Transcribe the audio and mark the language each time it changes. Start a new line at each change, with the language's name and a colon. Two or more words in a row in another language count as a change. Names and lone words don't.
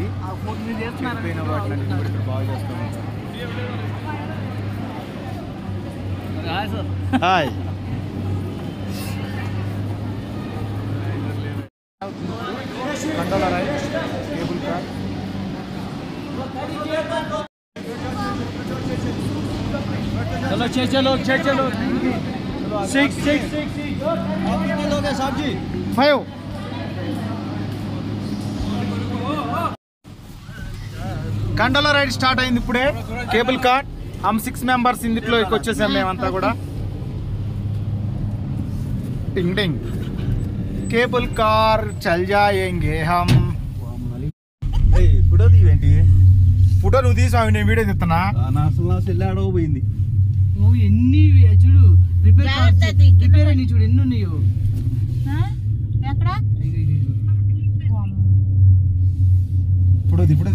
Telugu: చెప్పిన వాటిని ఇక్కడ బాగా చేస్తూ ఉంటారు.
English: Hi, Khandola ride cable car.
Hindi: चलो छह लोग 6 लोग हैं साहब जी.
Telugu: 5 ఖండోలా
English: ride start
Telugu: అయింది ఇప్పుడే.
English: cable car
Telugu: హమ్ 6 మెంబర్స్ ఇందులోకి వచ్చేసాం మేమంతా కూడా.
Hindi: టింగ్ టింగ్
English: cable car
Hindi: चल जाएंगे हम.
Telugu: ఫోటో తీవేంటి? ఫోటో నువ్వు తీసావు, నేను వీడియో తీస్తున్నా. అసలు పోయింది. నువ్వు ఎన్ని చూడు, రిపేర్ అని చూడు ఎన్ని ఉన్నాయో. ఎక్కడ ఫోటోది